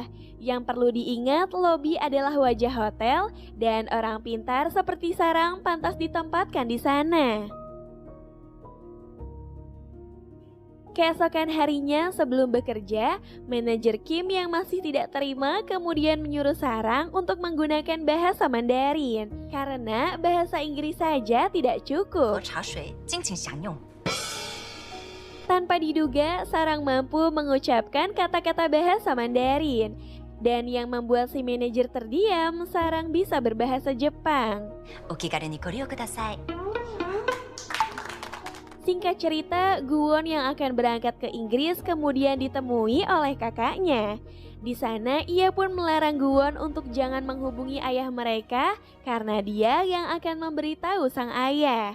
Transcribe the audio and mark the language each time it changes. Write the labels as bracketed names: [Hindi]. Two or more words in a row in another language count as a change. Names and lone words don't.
[Indonesian] Yang perlu diingat, lobi adalah wajah hotel dan orang pintar seperti Sarang pantas ditempatkan di sana. Keesokan harinya sebelum bekerja, manajer Kim yang masih tidak terima kemudian menyuruh Sarang untuk menggunakan bahasa Mandarin karena bahasa Inggris saja tidak [Chinese] 喝 [Indonesian] cukup. [Chinese] 茶水，尽情享用。 [Indonesian] Tanpa diduga, Sarang mampu mengucapkan kata-kata bahasa Mandarin. Dan yang membuat si manajer terdiam, Sarang bisa berbahasa Jepang. [Japanese] お気軽にご利用ください。 [Indonesian] Singkat cerita, Guwon yang akan berangkat ke Inggris kemudian ditemui oleh kakaknya. Di sana, ia pun melarang Guwon untuk jangan menghubungi ayah mereka karena dia yang akan memberitahu sang ayah.